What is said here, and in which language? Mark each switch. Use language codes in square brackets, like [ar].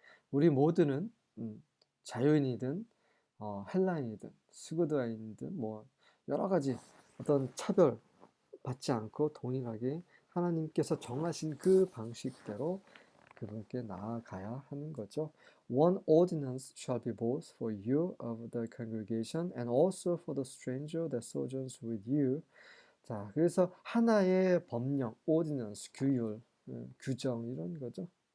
[ko] 우리 모두는 자유인이든 헬라인이든 스구드아인이든 뭐 여러 가지 어떤 차별 받지 않고 동일하게 하나님께서 정하신 그 방식대로 그분께 나아가야 하는 거죠. [en] One ordinance shall be both for you of the congregation and also for the stranger that sojourns with you. [ko] 자, 그래서 하나의 법령, ordinance, 규율, 규정 이런 거죠.